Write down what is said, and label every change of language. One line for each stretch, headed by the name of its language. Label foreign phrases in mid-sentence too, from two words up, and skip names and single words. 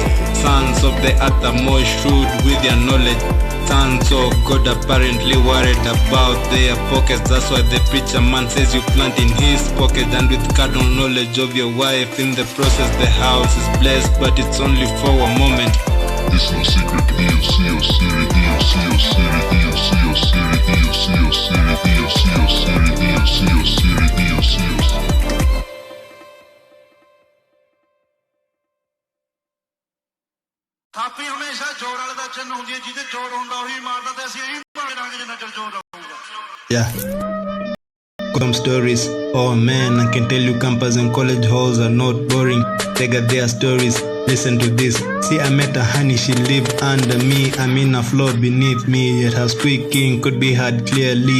English: Sons of the earth are more shrewd with their knowledge. Sons of God apparently worried about their pockets. That's why the preacher man says you plant in his pocket. And with carnal knowledge of your wife in the process, the house is blessed, but it's only for a moment. It's no secret, EO, Siri, EO, Siri, EO, Siri, EO, Siri, EO, Siri, EO, Siri, EO, Siri.
Punjabi: ਥਾਪੀ ਹਮੇਸ਼ਾ ਜੋਰ ਵਾਲੇ ਦਾ ਚਿੰਨ ਹੁੰਦੀ ਹੈ, ਜਿਹਦੇ ਜੋਰ ਹੁੰਦਾ ਉਹੀ ਮਾਰਦਾ, ਤੇ ਅਸੀਂ ਇਹੀ ਭਾਵੇਂ ਰੰਗ ਜਿੰਨਾ ਚਿਰ ਜੋਰ ਰਹੂਗਾ.
English: Yeah. Some stories. Oh man, I can tell you campus and college halls are not boring. They got their stories. Listen to this. See, I met a honey, she lived under me. I'm in a floor beneath me. Yet her squeaking could be heard clearly.